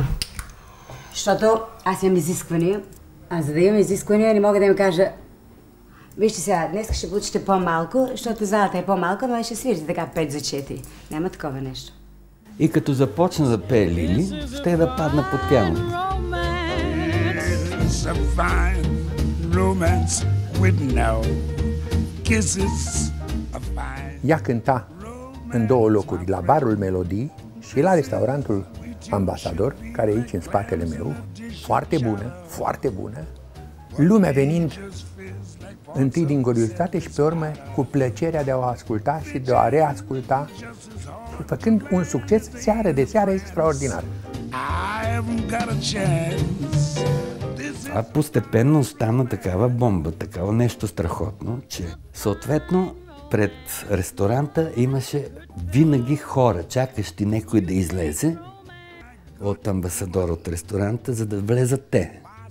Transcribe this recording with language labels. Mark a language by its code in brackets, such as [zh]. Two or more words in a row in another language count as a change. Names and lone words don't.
[bg] Защото аз имам изисквания, а за да имам изисквания не мога да им кажа: вижте сега, днес ще получите по-малко, защото залата е по-малка, но ще свирите така 5 за 4. Няма такова нещо. И като започна да пее Лили, ще да падна под тяло. [ro] Ea cânta în două locuri, la Barul Melodii și la restaurantul Ambasador, care e aici în spatele meu. Foarte bună, foarte bună. Lumea venind întâi din curiozitate și pe urmă cu plăcerea de a o asculta și de a o reasculta și făcând un succes seară de seară extraordinar. [bg] А постепенно стана такава бомба, такава нещо страхотно, че съответно пред ресторанта имаше винаги хора, чакащи някой да излезе от Амбасадор, от ресторанта, за да влезат те.